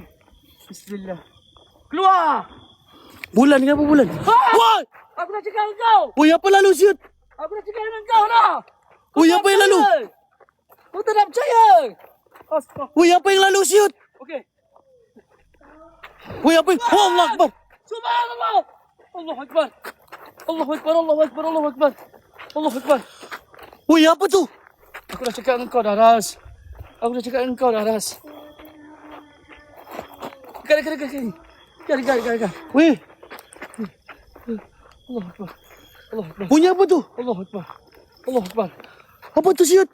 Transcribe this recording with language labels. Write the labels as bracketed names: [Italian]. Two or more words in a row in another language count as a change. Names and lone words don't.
[Malay] Bismillah. Keluar! Bulan, kenapa bulan? Woi! Aku dah cakap dengan kau! Woi, apa lalu siut? Aku dah cakap dengan kau dah! Woi, apa yang lalu? Kau tak nak percaya! Astaga. Woi, apa yang lalu siut? Okey. Woi, apa yang... [Arabic] Oh, الله أكبر! سبحان الله الله أكبر! الله أكبر الله أكبر الله أكبر! الله أكبر! [Malay] Woi, apa tu? Aku dah cakap dengan kau dah, Ras. Dekat. Woi, [Arabic] الله أكبر. [Malay] bunyi apa tu? [Arabic] الله أكبر. [Malay] Apa tu siut?